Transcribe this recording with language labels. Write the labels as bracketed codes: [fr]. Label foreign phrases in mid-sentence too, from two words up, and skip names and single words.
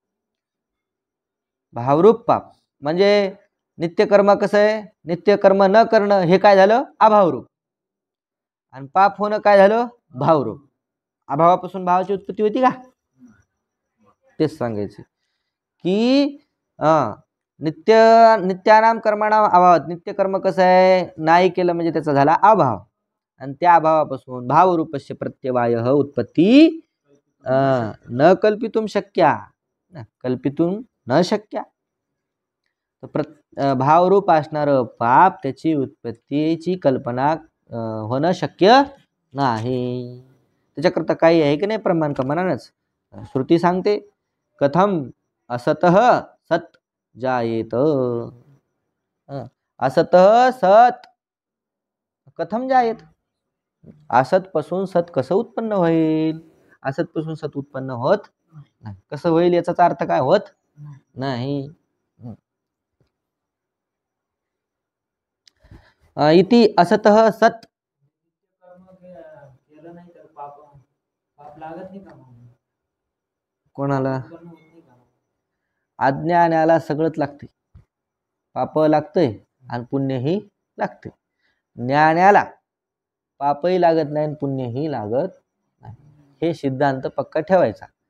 [mr] भावरूप पाप म्हणजे नित्यकर्म कसं आहे, नित्यकर्म न करणं हे काय झालं, अभावरूप, आणि पाप होणं काय झालं, भावरूप. अभावापासून भावाची उत्पत्ती होती का, तेच सांगायचे की [sa] नित्यानाम कर्माणाम अभावात, [mr] नित्यकर्म कसं आहे, नाही केलं म्हणजे त्याचा झाला अभाव, आणि त्या अभावापासून [sa] भावरूपस्य प्रत्यवायः उत्पत्ती न कल्पितुम शक्या, कल्पितुम न शक्या. [mr] भावरूप असणारं पाप त्याची उत्पत्तीची कल्पना होणं शक्य नाही. त्याच्याकरता काही आहे की नाही प्रमाण, का मनानच श्रुती सांगते [sa] कथम असतः सत जायेत. असतः सत कथम जायेत, [mr] असत पासून सत कसं उत्पन्न होईल, असत पासून सत उत्पन्न होत नाही. कसं होईल याचा अर्थ काय, होत नाही. [sa] इति असतः सत. [mr] केलं नाही तर पाप लागत नाही का, कोणाला, अज्ञानाला सगळंच लागते, पाप लागतंय आणि पुण्यही लागते. ज्ञानाला पापही लागत नाही आणि पुण्यही लागत नाही, हे सिद्धांत पक्का ठेवायचा.